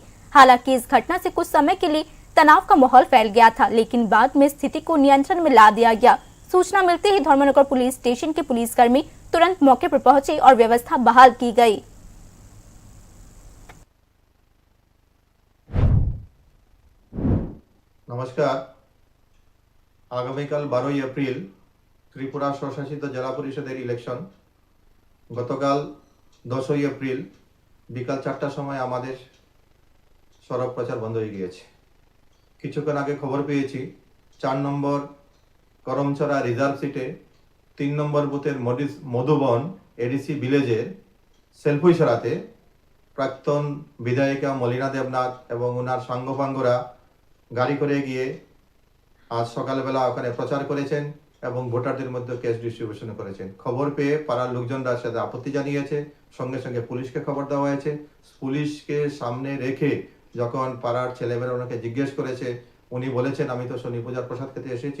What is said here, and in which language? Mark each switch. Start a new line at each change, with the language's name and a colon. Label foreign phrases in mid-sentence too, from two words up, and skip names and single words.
Hindi: हालांकि इस घटना से कुछ समय के लिए तनाव का माहौल फैल गया था, लेकिन बाद में स्थिति को नियंत्रण में ला दिया गया। सूचना मिलते ही धर्मनगर पुलिस स्टेशन के पुलिसकर्मी तुरंत मौके पर पहुंचे और व्यवस्था बहाल की गई। नमस्कार।
Bangla: আগামীকাল 12 এপ্রিল ত্রিপুরা স্বশাসিত জেলা পরিষদ ইলেকশন। গতকাল 10 এপ্রিল বিকাল 4টার সময় আমাদের সড়ক প্রচার বন্ধ হয়ে গেল। কিছুক্ষণ আগে খবর পেয়েছি 4 নম্বর করমছড়া রিজার্ভ সিটে 3 নম্বর বুথের মধুবন এডিসি ভিলেজের শেলপুরচরাতে প্রাক্তন বিধায়িকা মলিনা দেবনাথ এবং ওনার সাঙ্গপাঙ্গরা গাড়ি করে গিয়ে আজ সকাল বেলা ওখানে প্রচার করেছেন এবং ভোটারদের মধ্যে ক্যাশ ডিস্ট্রিবিউশন করেছেন। খবর পেয়ে পাড়ার লোকজনরা সাথে আপত্তি জানিয়েছে, সঙ্গে সঙ্গে পুলিশকে খবর দেওয়া হয়েছে। পুলিশকে সামনে রেখে যখন পাড়ার ছেলেমেয়েরা ওনাকে জিজ্ঞেস করেছে, উনি বলেছেন আমি তো শনি পূজার প্রসাদ খেতে এসেছি।